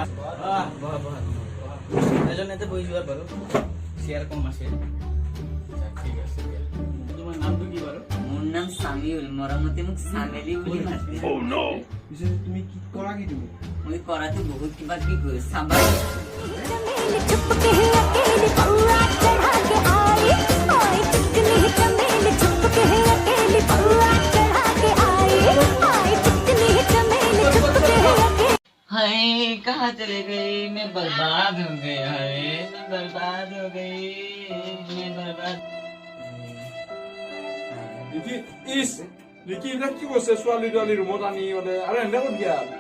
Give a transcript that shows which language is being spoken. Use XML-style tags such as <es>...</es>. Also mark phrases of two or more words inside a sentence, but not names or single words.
<as>এজনতে বহি যোৱাৰ বাৰু চেয়াৰ কম আছে ঠিক আছে তোমাৰ নামটো কি বাৰু মোৰ নাম সামিউল মৰমতে মোক সামেলি বুলি মাতে তুমি কি কৰা কি তুমি মই কৰাটো বহুত কিবা কি কৰি সাবাই</as> <hi>हाय कहाँ चले गई मैं बर्बाद हो गई हाय मैं बर्बाद हो गई मैं बर्बाद</hi> <as>ৰিকি এইবিলাক কি কৈছে ছোৱালী তোৱালী ৰুমত আনি মানে আৰু এনে ক'ত গিয়া</as>